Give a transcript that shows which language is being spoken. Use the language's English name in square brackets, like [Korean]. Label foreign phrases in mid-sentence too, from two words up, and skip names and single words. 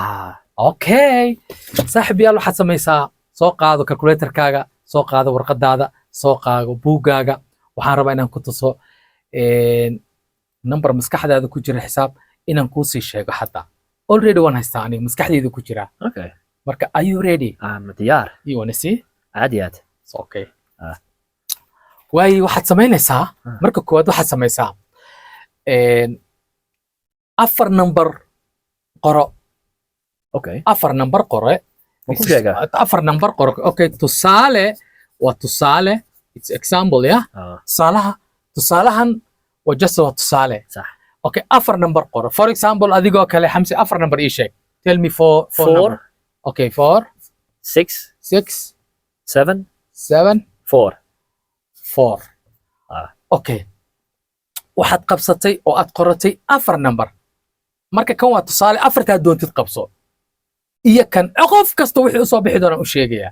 [Somali] okay saaxiib yaal waxaad samaysaa soo qaado calculatorkaaga soo qaado warqadaada soo qaado buuggaaga waxaan rabaa inaan ku tuso number maskaxdaada ku jira xisaab inaan kuu sii sheego xataa already waan haystaa aniga maskaxdayda ku jira okay [English] marka are you ready [Somali] diyaar [English] you wanna see [Somali] caadi aad [English] It's okay [Somali] waayo waxaad samaynaysaa marka koowaad waxaad samaysaa afar number qoro okay afar number qore ma ku sheegaa afar number qoro okay tusaale waa tusaale [English] it's example [Somali] ya tusaalahan waa just waa tusaale sax okay afar number qoro [English] for example [Somali] adigoo kale xamsi afar number ii sheeg [English] tell me four [Somali] Four. number. Okay 4 6 6 7 7 4 4 Ah. okay waxaad qabsatay oo aad qoratay afar number marka kan waa tusaale afartaa doontid qabso iyo kan qof kasta wixii usoo bixi doonaan u sheegayaa